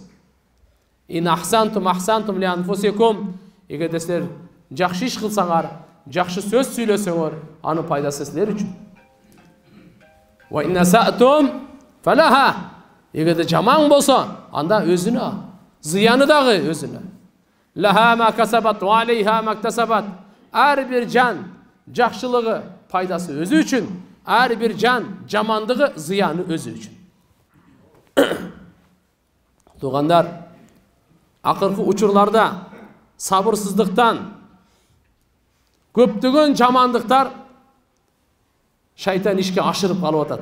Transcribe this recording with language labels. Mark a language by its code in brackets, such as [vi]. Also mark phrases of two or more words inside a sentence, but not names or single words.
[ar] إن أحسنتم أحسنتم لأنفسكم. [ky] Эгерде силер жакшы иш кылсаңар, жакшы сөз сүйлөсөңөр, анын пайдасы силер үчүн. [ar] وإن أسأتم فلها. [ky] Эгерде жаман болсо, анда өзүнө, зыяны дагы өзүнө. [ar] لها ما كسبت وعليها ما اكتسبت. [ky] Ар бир жан жакшылыгы, пайдасы өзү үчүн, ар бир жан жамандыгы, зыяны өзү үчүн. Тугандар, акыркы учурларда сабырсыздыктан көптөгөн жамандыктар шайтан ишке ашырып калып атат.